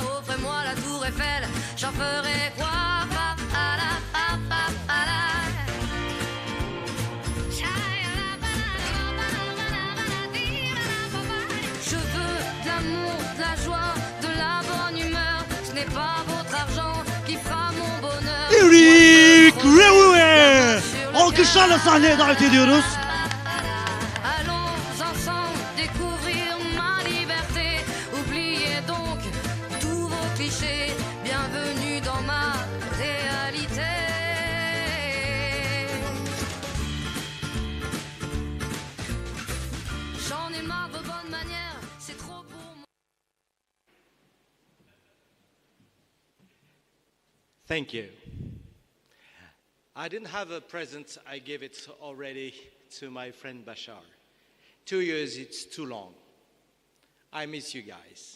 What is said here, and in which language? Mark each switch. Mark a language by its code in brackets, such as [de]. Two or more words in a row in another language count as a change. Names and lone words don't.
[fr] Offrez-moi la tour Eiffel, j'en ferai quoi? Je veux de l'amour, de la joie, de la bonne humeur. Ce n'est pas votre argent qui fera mon bonheur. Eric Review! [tr] Alkışlarla sahneye davet ediyoruz. [fr] Allons ensemble découvrir ma liberté. Oubliez donc tous vos clichés. Bienvenue dans ma réalité. J'en ai marre de vos bonnes manières. C'est trop pour moi. [en] Thank you. I didn't have a present. I gave it already to my friend Bashar. 2 years, it's too long. I miss you guys.